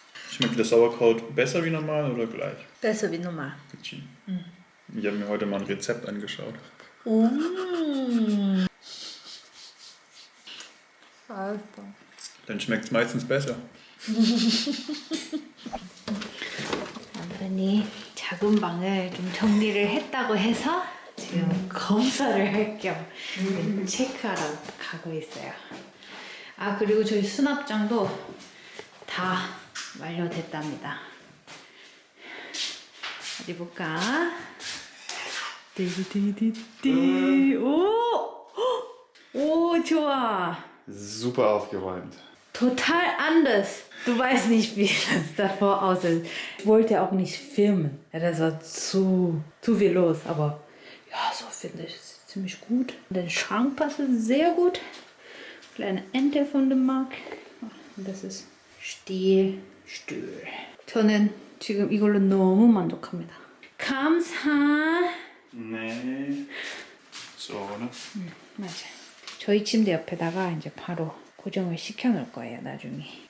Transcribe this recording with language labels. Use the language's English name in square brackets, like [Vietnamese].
[German] Schmeckt das Sauerkraut besser wie normal oder gleich? Besser wie normal. Ich habe mir heute mal ein Rezept angeschaut. [Korean] 알았어. [German] Dann schmeckt es meistens besser. [Korean] 남편이 작은 방을 좀 정리를 했다고 해서 지금 검사를 할 겸 체크하러 가고 있어요. 아 그리고 저희 수납장도 다 완료됐답니다. 어디 볼까? 띠디디디 오! 오 좋아. [German] Super aufgeräumt. total anders. Du weißt nicht, wie das davor aussieht. Ich wollte auch nicht filmen. Ja, das war zu viel los. Aber ja, so finde ich es ziemlich gut. Der Schrank passt sehr gut. Kleine Ente von dem Mark. Und das ist Stühl. [Korean] 저는 지금 이걸로 너무 만족합니다. 감사. [German] Nee. So, ne? [Korean] 맞아. 저희 침대 옆에다가 이제 바로 고정을 시켜 놓을 거예요, 나중에.